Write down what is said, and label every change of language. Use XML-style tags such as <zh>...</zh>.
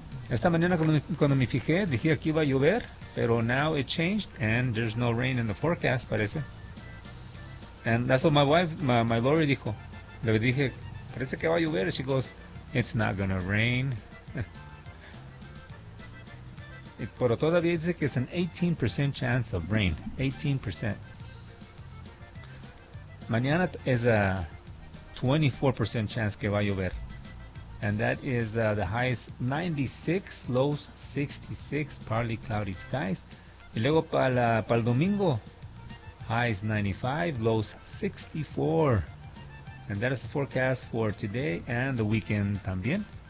<es>Esta mañana cuando me fijé, dije que iba a llover.</es> <en>Pero now it changed, and there's no rain in the forecast, parece. And that's what my Lori</en> <es>dijo. Le dije, parece que va a llover.</es> <en>She goes, it's not gonna rain.</en> <es>Pero todavía dice que es</es> <en>an 18% chance of rain.</en> <es>18%. Mañana es</es> <en>a 24% chance</en> <es>que va a llover.</es> <en>And that is the highest 96, lows 66, partly cloudy skies.</en> <es>Y luego para el domingo,</es> <en>highs 95, lows 64. And that is the forecast for today and the weekend también.</en>